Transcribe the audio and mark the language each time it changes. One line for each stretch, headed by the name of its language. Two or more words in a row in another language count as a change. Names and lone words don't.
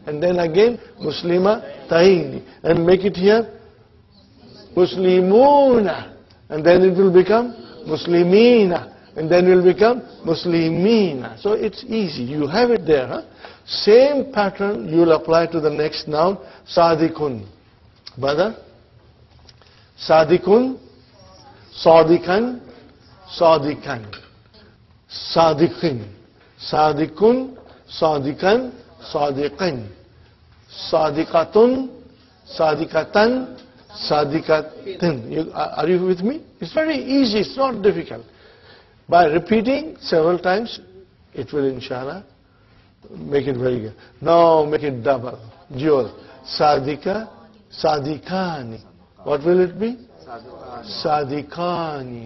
English: And then again Muslimataini. And make it here Muslimuna. And then it will become Muslimina. And then it will become Muslimina. So it's easy. You have it there. Same pattern you will apply to the next noun, Sadikun. Brother?
Arabic: صديقٌ، صديقًا، صديقًا. صديقين. صديقٌ، صديقًا، صديقين. صديقةٌ، صديقةً، صديقةٍ.
English: Are you with me? It's very easy. It's not difficult. By repeating several times, it will, inshallah, make it very good. Now make it double. Dual.
Arabic: صديقة، صديقان.
English: What will it be? Sadikani.